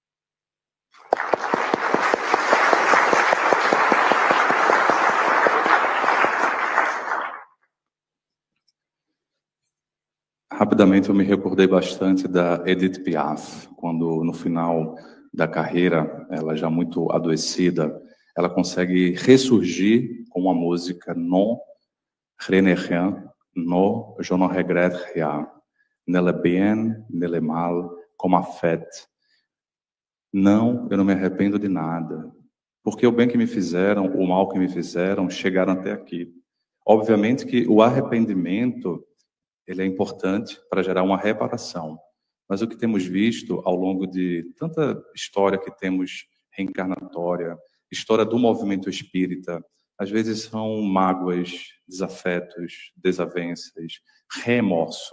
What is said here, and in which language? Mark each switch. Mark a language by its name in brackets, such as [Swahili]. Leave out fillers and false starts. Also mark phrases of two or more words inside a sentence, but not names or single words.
[Portuguese] Rapidamente, eu me recordei bastante da Edith Piaf, quando no final da carreira, ela já muito adoecida, ela consegue ressurgir com uma música [French] Non, rien n'est rien, Non, je ne regrette rien, ne le bien, ne le mal, comme a fête. [Portuguese] Não, eu não me arrependo de nada, porque o bem que me fizeram, o mal que me fizeram, chegaram até aqui. Obviamente que o arrependimento, ele é importante para gerar uma reparação. Mas o que temos visto ao longo de tanta história que temos reencarnatória, história do movimento espírita, às vezes são mágoas, desafetos, desavenças, remorso.